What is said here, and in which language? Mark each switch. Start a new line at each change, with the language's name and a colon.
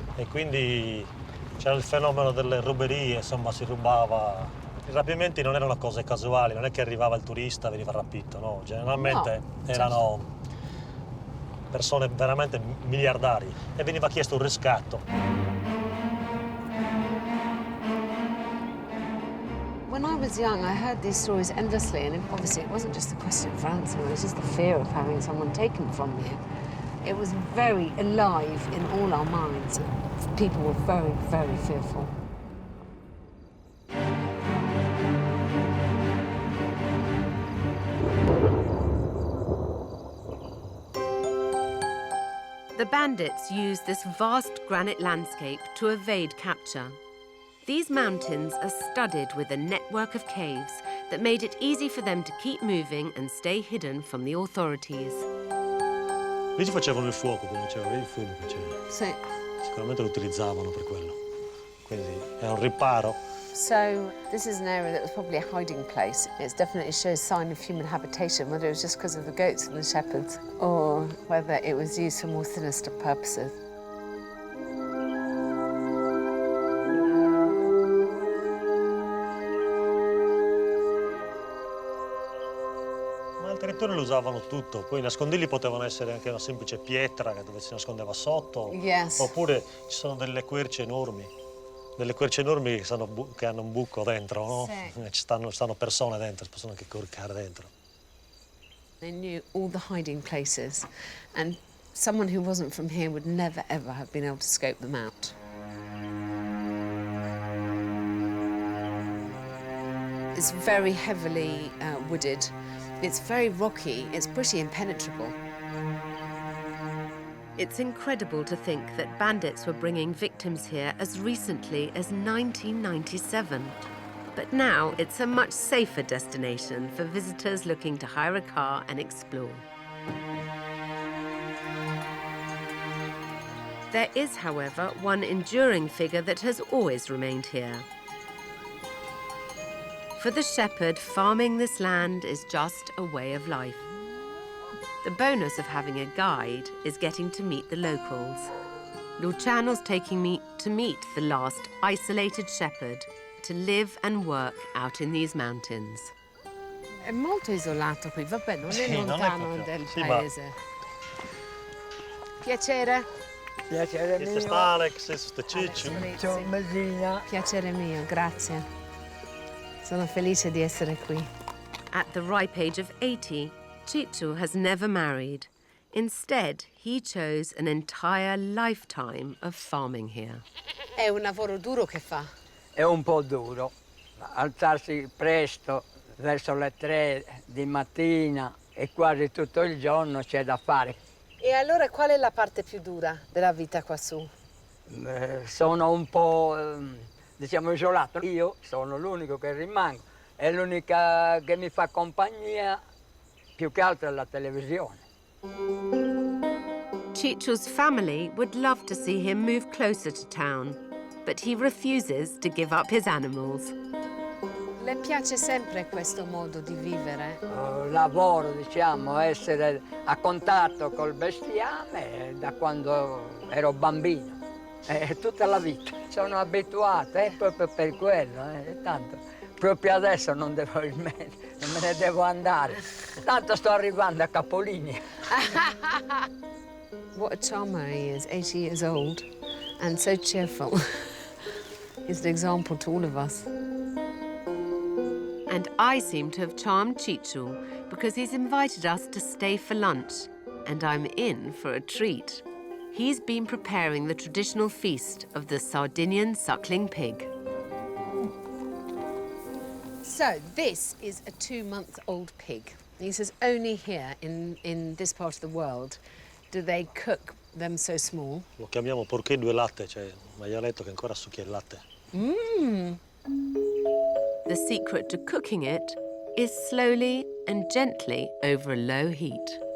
Italian: e quindi c'era il fenomeno delle ruberie, insomma si rubava. I rapimenti non erano cose casuali, non è che arrivava il turista e veniva rapito, no, generalmente No, erano persone veramente miliardari e veniva chiesto un riscatto.
English: When I was young, I heard these stories endlessly, and obviously it wasn't just a question of ransom, it was just the fear of having someone taken from you. It was very alive in all our minds. People were very, very fearful. The bandits used this vast granite landscape to evade capture. These mountains are studded with a network of caves that made it easy for them to keep moving and stay hidden from the authorities.
Italian: Lì ci facevano il fuoco, come diceva, vedi il fumo che c'era. Sì. Sicuramente lo utilizzavano per quello. Quindi è un riparo.
English: So this is an area that was probably a hiding place. It definitely shows sign of human habitation, whether it was just because of the goats and the shepherds, or whether it was used for more sinister purposes.
Italian: Ma al territorio lo usavano tutto. Poi i nascondigli potevano essere anche una semplice pietra dove si nascondeva sotto.
English: Yes.
Italian: Oppure ci sono delle querce enormi. Delle querce enormi che hanno un buco dentro, no? Sì. Ci stanno persone dentro, si possono anche coricare dentro.
English: They knew all the hiding places, and someone who wasn't from here would never, ever have been able to scope them out. It's very heavily wooded. It's very rocky. It's pretty impenetrable. It's incredible to think that bandits were bringing victims here as recently as 1997. But now it's a much safer destination for visitors looking to hire a car and explore. There is, however, one enduring figure that has always remained here. For the shepherd, farming this land is just a way of life. The bonus of having a guide is getting to meet the locals. Luciano's taking me to meet the last isolated shepherd to live and work out in these mountains.
Italian: È molto isolato qui, vabbè, non è Sì, non è lontano proprio- del sì, ma- paese. Piacere. Piacere Questo mio. sta Alex, questo è Ciccio. Ciao Messina. Piacere mio, grazie. Sono felice di essere qui.
English: At the ripe age of 80, Ciccio has never married. Instead, he chose an entire lifetime of farming here.
Italian: È un lavoro duro che fa. È un po' duro. Alzarsi presto, verso le 3 di mattina e quasi tutto il giorno c'è da fare. E allora qual è la parte più dura della vita qua su? Sono un po', diciamo, isolato. Io sono l'unico che rimango. È l'unica che mi fa compagnia, più che altro è la televisione.
English: Ciccio's family would love to see him move closer to town, but he refuses to give up his animals.
Italian: Le piace sempre questo modo di vivere? Lavoro, diciamo, essere a contatto col bestiame da quando ero bambino. Tutta la vita. Sono abituata, proprio per quello. Tanto, proprio adesso non me ne devo andare. Tanto sto arrivando a capolinea.
English: What a charmer he is, 80 years old, and so cheerful. He's an example to all of us. And I seem to have charmed Ciccio because he's invited us to stay for lunch, and I'm in for a treat. He's been preparing the traditional feast of the Sardinian suckling pig. So this is a 2-month-old pig. He says only here in this part of the world do they cook them so small.
Italian: Lo chiamiamo porchello e latte, cioè un maialetto che ancora succhia il latte.
English: The secret to cooking it is slowly and gently over a low heat.